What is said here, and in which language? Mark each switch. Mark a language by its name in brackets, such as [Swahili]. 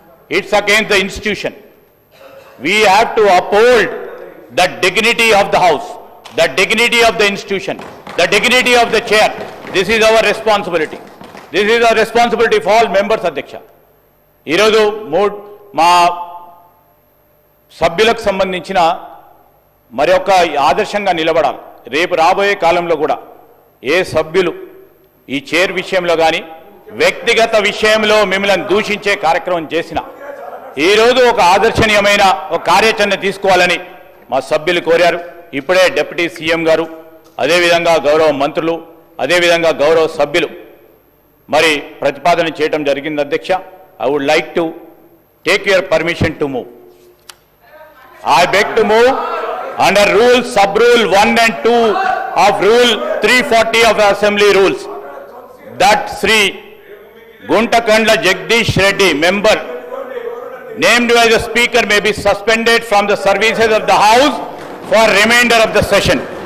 [English] It's against the institution. We have to uphold the dignity of the House, the dignity of the institution, the dignity of the chair. This is our responsibility. This is our responsibility for all members, Adhyaksha. [Telugu] ఈరోజు మా సభ్యులకు సంబంధించిన మరి ఒక ఆదర్శంగా నిలబడాలి. రేపు రాబోయే కాలంలో కూడా ఏ సభ్యులు ఈ చైర్ విషయంలో కానీ వ్యక్తిగత విషయంలో మిమ్మల్ని దూషించే కార్యక్రమం చేసినా ఈరోజు ఒక ఆదర్శనీయమైన ఒక కార్యాచరణ తీసుకోవాలని మా సభ్యులు కోరారు. ఇప్పుడే డిప్యూటీ సీఎం గారు, అదేవిధంగా గౌరవ మంత్రులు, అదేవిధంగా గౌరవ సభ్యులు మరి ప్రతిపాదన చేయడం జరిగింది. [English] అధ్యక్ష, I would like to take your permission to move. I beg to move under rule, sub-rule 1 and 2 of Rule 340 of the Assembly Rules that Sri Guntakandla Jagdish Reddy, member named by the Speaker, may be suspended from the services of the House for remainder of the session.